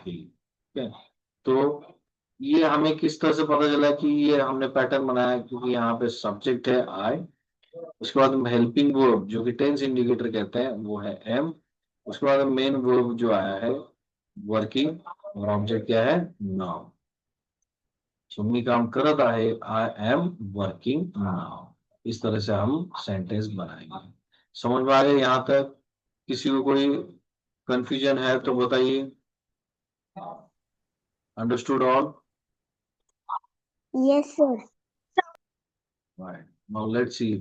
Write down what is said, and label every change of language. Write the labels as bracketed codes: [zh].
[hi] ठीक है, तो ये हमें किस तरह से पता चला कि ये हमने पैटर्न बनाया, क्योंकि यहाँ पे सब्जेक्ट है आई, उसके बाद हेल्पिंग वर्ब जो कि टेंस इंडिकेटर कहते हैं वो है एम, उसके बाद मेन वर्ब जो आया है वर्किंग, और ऑब्जेक्ट क्या है नाउ। [mr] सो मी काम करत आहे, [en] I am working now. [hi] इस तरह से हम सेंटेंस बनाएंगे। समझ में आ गया यहाँ तक? किसी को कोई कंफ्यूजन है तो बताइए। [en] Understood all? Yes, sir. Right, now let's see.